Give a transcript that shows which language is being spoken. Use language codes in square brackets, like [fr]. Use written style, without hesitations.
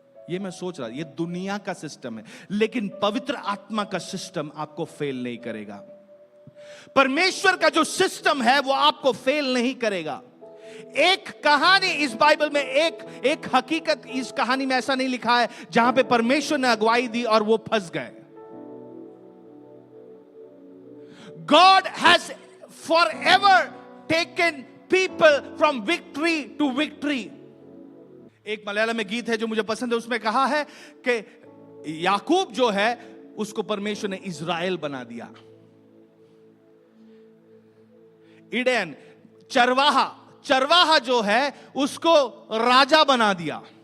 [hi] ये मैं सोच रहा, ये दुनिया का सिस्टम है, लेकिन पवित्र आत्मा का सिस्टम आपको फेल नहीं करेगा। परमेश्वर का जो सिस्टम है वो आपको फेल नहीं करेगा। एक कहानी इस बाइबल में, एक हकीकत इस कहानी में ऐसा नहीं लिखा है जहां पे परमेश्वर ने अगुवाई दी और वो फंस गए। [en] God has forever taken people from victory to victory. [hi] एक मलयालम में गीत है जो मुझे पसंद है, उसमें कहा है कि याकूब जो है उसको परमेश्वर ने इज़राइल बना दिया। इडेन, चरवाहा जो है उसको राजा बना दिया।